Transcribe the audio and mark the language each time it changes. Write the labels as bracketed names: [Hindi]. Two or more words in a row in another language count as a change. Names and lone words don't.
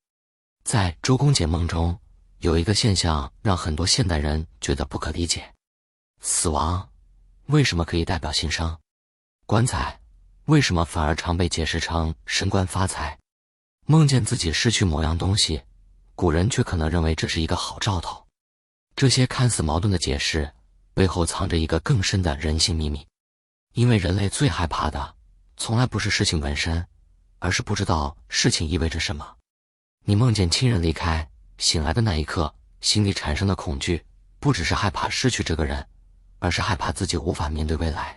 [Chinese] 在周公解夢中，有一個現象讓很多現代人覺得不可理解：死亡為什麼可以代表新生？棺材為什麼反而常被解釋成升官發財？夢見自己失去某樣東西，古人卻可能認為這是一個好兆頭。這些看似矛盾的解釋，背後藏着一個更深的人性秘密。因為人類最害怕的，從來不是事情本身，而是不知道事情意味着什麼。你夢見親人離開，醒來的那一刻，心裡產生的恐懼，不只是害怕失去這個人，而是害怕自己無法面對未來。